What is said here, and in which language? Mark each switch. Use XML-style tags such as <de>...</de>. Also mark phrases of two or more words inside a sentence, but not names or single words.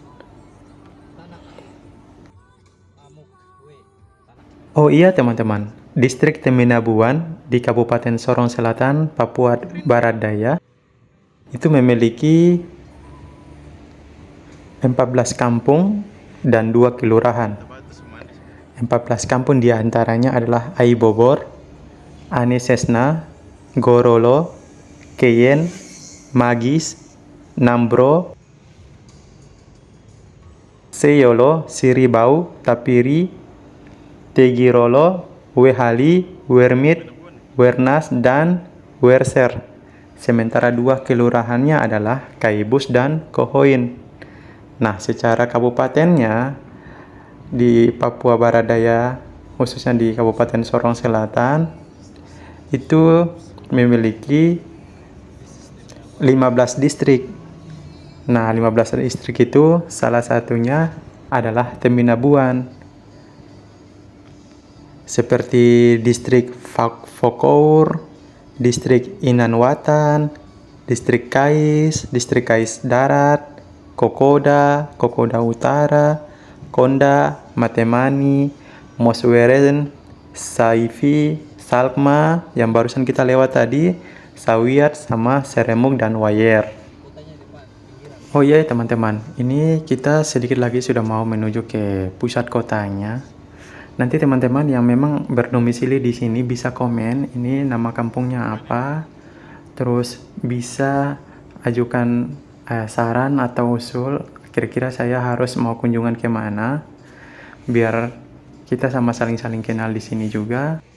<id>Oh iya teman-teman, distrik Teminabuan di Kabupaten Sorong Selatan, Papua Barat Daya itu memiliki 14 kampung dan 2 kelurahan. 14 kampung diantaranya adalah Aibobor, Anisesna, Gorolo, Keyen, Magis, Nambro, Seyolo, Siribau, Tapiri, Tegirolo, Wehali, Wermit, Wernas, dan Werser. Sementara 2 kelurahannya adalah Kaibus dan Kohoin. Nah, secara kabupatennya di Papua Barat Daya, khususnya di Kabupaten Sorong Selatan, itu memiliki 15 distrik. Nah, 15 distrik itu salah satunya adalah Teminabuan. Seperti distrik Fokour, distrik Inanwatan, distrik Kais Darat, Kokoda, Kokoda Utara, Konda, Matemani, Mosweren, Saifi, Salkma, yang barusan kita lewat tadi, Sawiat, sama Seremuk dan Wayer. Oh iya teman-teman, ini kita sedikit lagi sudah mau menuju ke pusat kotanya. Nanti teman-teman yang memang berdomisili di sini bisa komen ini nama kampungnya apa, terus bisa ajukan saran atau usul kira-kira saya harus mau kunjungan kemana, biar kita sama saling kenal di sini juga.</id>